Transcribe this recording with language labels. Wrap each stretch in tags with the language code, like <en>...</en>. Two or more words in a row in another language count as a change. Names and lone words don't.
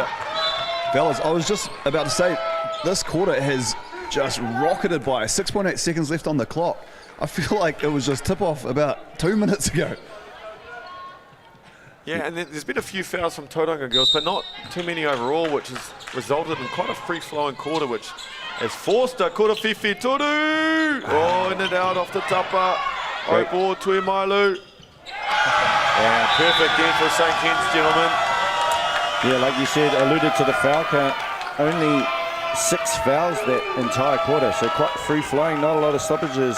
<en>Fellas, I was just about to say, this quarter has just rocketed by. 6.8 seconds left on the clock. I feel like it was just tip-off about 2 minutes ago. Yeah, and there's been a few fouls from Tauranga girls, but not too many overall, which has resulted in quite a free-flowing quarter, which has forced a</en> <mi>kura whiwhi toru.</mi> <en>Oh, in and out off the tapa. Oh, ball to Mailu. And perfect end for St. Kitts, gentlemen. Yeah, like you said, alluded to the foul count. Only 6 fouls that entire quarter, so quite free-flowing, not a lot of stoppages.</en>